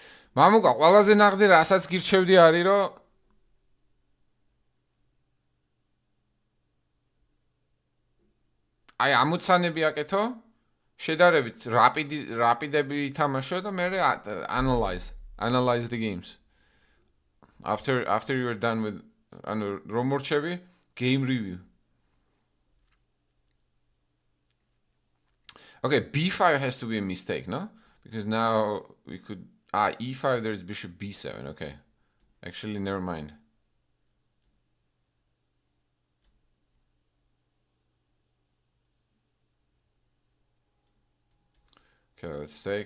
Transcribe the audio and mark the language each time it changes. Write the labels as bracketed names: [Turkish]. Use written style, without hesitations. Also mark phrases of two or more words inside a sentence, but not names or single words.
[Georgian] მამუკა, ყველაზე ნაღდი რასაც გირჩევდი არის, რომ აი ამოცანები აკეთო, შედარებით რაპიდები ითამაშო და მე [English] analyze the games. After you are done with [Georgian] რომ მორჩები, [English] game review. Okay, b5 has to be a mistake, no? Because now we could... e5, there's bishop b7, okay. Actually, never mind. Okay, let's take...